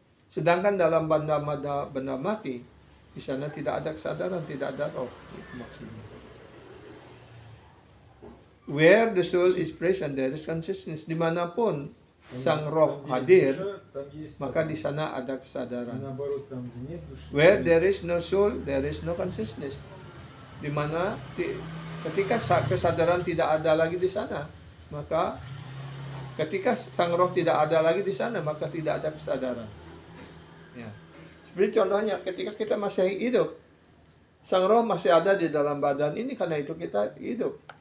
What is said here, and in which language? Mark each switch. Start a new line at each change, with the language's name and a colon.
Indonesian: Sedangkan dalam benda mati, di sana tidak ada kesadaran, tidak ada roh. Itu maksudnya.
English: Where the soul is present, there is consciousness.
Indonesian: Dimanapun sang roh hadir, maka di sana ada kesadaran.
English: Where there is no soul, there is no consciousness.
Indonesian: Dimana ketika kesadaran tidak ada lagi di sana, maka ketika sang roh tidak ada lagi di sana, maka tidak ada kesadaran. Seperti contohnya, ketika kita masih hidup, sang roh masih ada di dalam badan ini, karena itu kita hidup.